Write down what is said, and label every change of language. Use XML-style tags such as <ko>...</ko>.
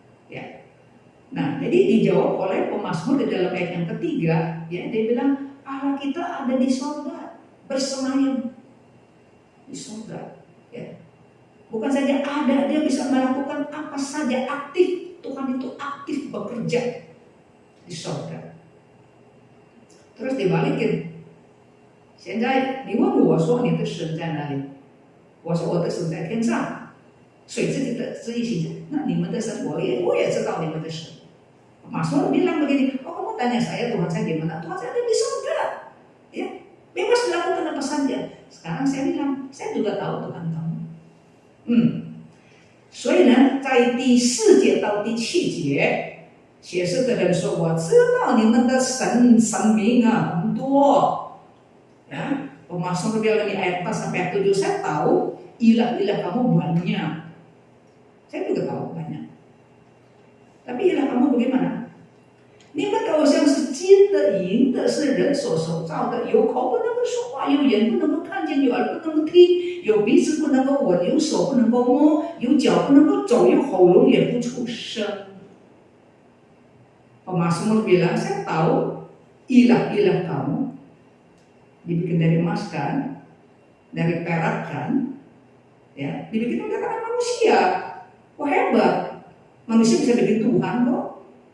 <id>Ya. Nah, jadi dijawab oleh pemazmur di dalam ayat yang ketiga, ya dia bilang Allah kita ada di surga, bersemayam di surga. Ya. Bukan saja ada, dia bisa melakukan apa saja, aktif. Tuhan itu aktif bekerja di surga. Terus dibalikin.</id> <zh>现在你问我说你的神在哪里？我说我的神在天上，随自己的旨意行事。那你们的神我也知道你们的神。</zh> <id>Mazmur bilang begini, oh kamu tanya saya Tuhan saya di mana? Tuhan saya ada di surga. Ya, bebas melakukan apa saja. Sekarang saya bilang, saya juga tahu Tuhan kamu.</id> <zh>所以呢，在第4节到第7节，写诗的人说：“我知道你们的神明啊很多。”</zh> <id>Ya, Mazmur bilang di ayat 4 sampai 7, saya tahu ilah-ilah kamu banyak. Saya juga tahu banyak. Tapi ilah kamu bagaimana?</id> <zh>你们的偶像是金的、银的，是人所手造的，有口不能够说话，有眼不能够看见，有耳不能够听，有鼻子不能够闻，有手不能够摸，有脚不能够走，有喉咙也不出声。</zh> <id>Mazmur bilang, saya tahu ilah-ilah kamu dibikin dari emas kan, dari perak kan, ya, dibikin dari tangan manusia. Wah hebat, manusia bisa bikin Tuhan kok.</id>